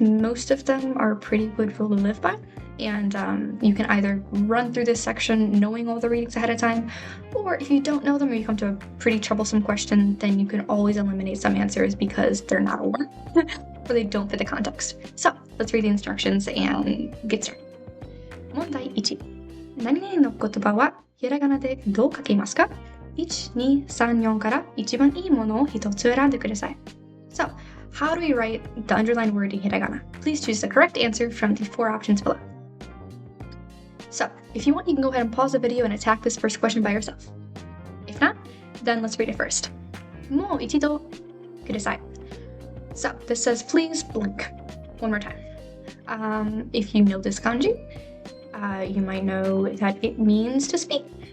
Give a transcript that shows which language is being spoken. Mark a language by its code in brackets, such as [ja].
[en] Most of them are a pretty good rule to live by, and you can either run through this section knowing all the readings ahead of time, or if you don't know them or you come to a pretty troublesome question, then you can always eliminate some answers because they're not a word or they don't fit the context. So let's read the instructions and get started. [ja] 問題1、何々の言葉はひらがなでどう書きますか？ 1、2、3、4から一番いいものを一つ選んでください。 [en] So, how do we write the underlined word in hiragana? Please choose the correct answer from the 4 options below. So, if you want, you can go ahead and pause the video and attack this first question by yourself. If not, then let's read it first. [ja] もう一度ください. [en] So, this says please blink. One more time. If you know this kanji, you might know that it means to speak.